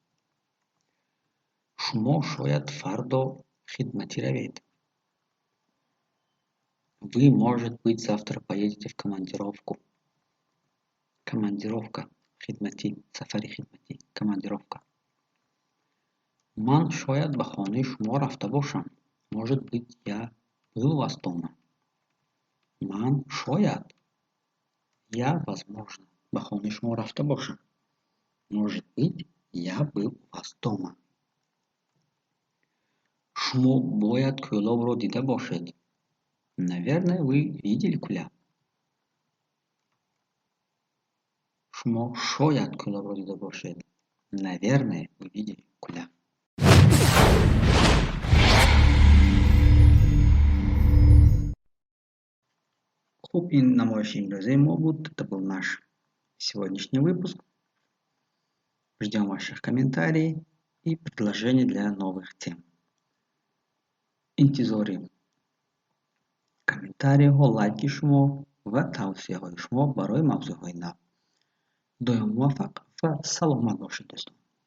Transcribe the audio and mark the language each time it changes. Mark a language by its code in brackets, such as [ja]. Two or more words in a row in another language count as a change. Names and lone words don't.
[tg] Шумо шояд фардо хидматӣ равед. [ru] Вы, может быть, завтра поедете в командировку. Командировка. Хидматӣ. [tg] Сафари хидматӣ. Командировка. Ман шояд ба хонаи шумо рафта бошам. [ru] Может быть, я был у вас дома. [tg] Ман шояд. [ru] Я, возможно, [tg] ба хонаи шумо рафта бошам. [ru] Может быть, я был у вас дома. [tg] Шумо бояд кӯлобро дида бошед. [ru] Наверное, вы видели кӯлаб. [tg] Шумо шояд кӯлобро дида бошед. [ru] Наверное, вы видели кӯлаб. [tg] Хуб, ин намоиши имрӯзаи мо буд. [ru] Это был наш сегодняшний выпуск. Ждем ваших комментариев и предложений для новых тем. [tg] Интизори комментариҳо, лайки шумо ва тавсияҳои шумо барои мавзӯъҳои нав. Доим муваффақ ва саломат бошед, дӯстон.